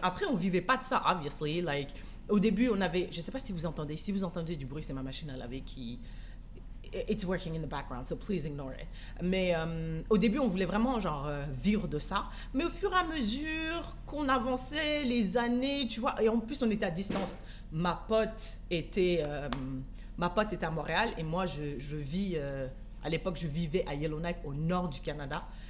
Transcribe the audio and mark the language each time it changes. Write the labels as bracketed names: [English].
[French] Après on vivait pas de ça, [English] obviously, like [French] au début on avait, je sais pas si vous entendez du bruit, c'est ma machine à laver qui [English] it's working in the background, so please ignore it. [French] Mais au début, on voulait vraiment genre vivre de ça. Mais au fur et à mesure qu'on avançait, les années, tu vois, et en plus on était à distance. Ma pote était à Montréal et moi je vis, à l'époque je vivais à Yellowknife au nord du Canada.